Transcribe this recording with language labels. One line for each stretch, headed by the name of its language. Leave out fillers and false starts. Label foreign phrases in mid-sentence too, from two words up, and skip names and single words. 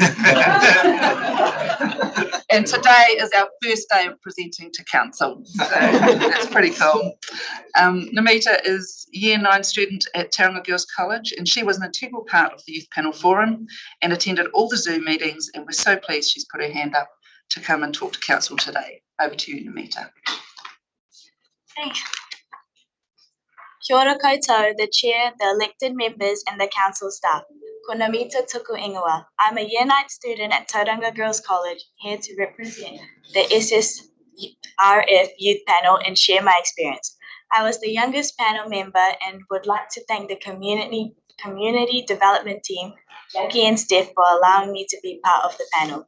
English: And today is our first day of presenting to council. So that's pretty cool. Namita is Year 9 student at Tauranga Girls College, and she was an integral part of the Youth Panel Forum and attended all the Zoom meetings, and we're so pleased she's put her hand up to come and talk to council today. Over to you, Namita.
Māori: Kia ora koutou,
English: the chair, the elected members and the council staff.
Māori: Ko Namita tuku ingoa.
English: I'm a Year 9 student at Tauranga Girls College, here to represent the SSRF Youth Panel and share my experience. I was the youngest panel member and would like to thank the community development team, Jackie and Steph, for allowing me to be part of the panel.